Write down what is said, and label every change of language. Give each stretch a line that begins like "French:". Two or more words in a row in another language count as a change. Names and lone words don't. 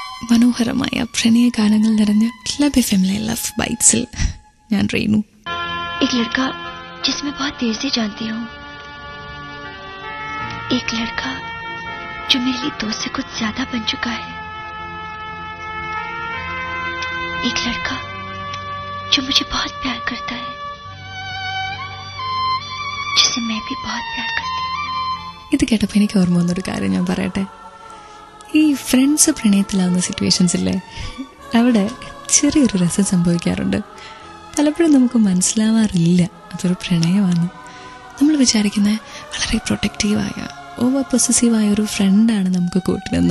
Malayalam: മനോഹരമായ പ്രണയഗാനങ്ങൾ നിറഞ്ഞ ക്ലബ് എഫ്എമ്മിലെ ലവ് ബൈറ്റ്സിൽ ഞാൻ റീനു.
Hindi: एक लड़का जिसे मैं बहुत देर से जानती हूँ, एक लड़का जो मेरे लिए दोस्त से कुछ ज्यादा बन चुका है, एक लड़का जो मुझे बहुत प्यार करता है, जिसे मैं भी बहुत प्यार करती हूँ.
Malayalam: ഇത് കേട്ടപ്പോൾ എനിക്ക് ഓർമ്മ വന്നൊരു കാര്യം ഞാൻ പറയട്ടെ. ഈ ഫ്രണ്ട്സ് പ്രണയത്തിലാവുന്ന സിറ്റുവേഷൻസ് ഇല്ലേ, അവിടെ ചെറിയൊരു രസം സംഭവിക്കാറുണ്ട്. പലപ്പോഴും നമുക്ക് മനസ്സിലാവാറില്ല അതൊരു പ്രണയമാണ്. നമ്മൾ വിചാരിക്കുന്ന വളരെ പ്രൊട്ടക്റ്റീവായ
English: over possessive
Malayalam: ഒരു ഫ്രണ്ടാണ് നമുക്ക് കൂട്ടിനെന്ന്.